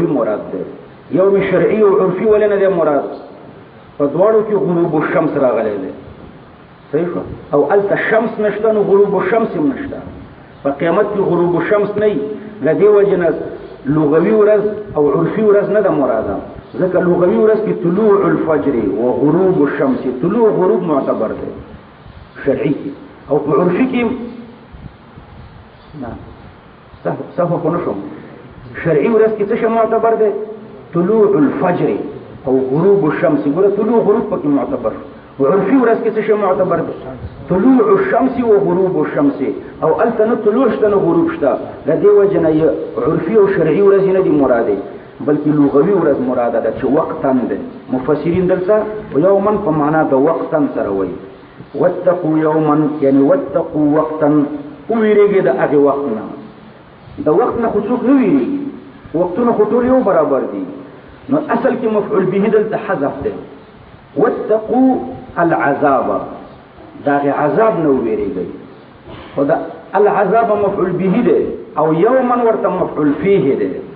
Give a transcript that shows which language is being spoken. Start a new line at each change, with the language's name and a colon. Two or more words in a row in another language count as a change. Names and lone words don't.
Pashto: مراد دی یوم شرعي او عرفي ولې نه دی مراد په دواړو کې
Arabic: غروب الشمس
Pashto: راغلی دی صحیح او الته شمس نشته نو
Arabic: غروب الشمس
Pashto: هم نشته په قیامت کې
Arabic: غروب الشمس
Pashto: نه د دې وجې نه لغوي ورځ او عرفي ورځ نه ده مراده ځکه لغوي ورځ کې
Arabic: طلوع الفجر و غروب الشمس
Pashto: طلوع غروب معتبر دی شرعي کې او په عرفي کې نه صحه خو نه شوم شرعي ورځ کې څه شی معتبر دی
Arabic: طلوع الفجر
Pashto: او
Arabic: غروب الشمس
Pashto: ګوره طلوع غروب پکې معتبر وعرفي ورځ کې څه شی معتبر دی طلوع
Arabic: الشمس و غروب الشمس
Pashto: او الته نه طلوع شته نه غروب شته د دې وجې نه عرفي او شرعي ورځې نه دي مرادې بلکې لغوي ورځ مراده ده چې وقتا ده مفسرین دلته یوما په معنا د وقتا سره وایي
Arabic: واتقوا یوما یعنی واتقوا وقتا
Pashto: وویرېږئ د هغې وخت نه د وخت نه خو څوک نه ویرېږي وختونه خو ټول یو برابر دي نو اصل کې مفعول به دلته حذف دی
Arabic: واتقوا العذاب
Pashto: دا هغې عذاب نه وویرېږئ خو د العذاب
Arabic: مفعول به
Pashto: دی او یوما ورته
Arabic: مفعول فیه
Pashto: دی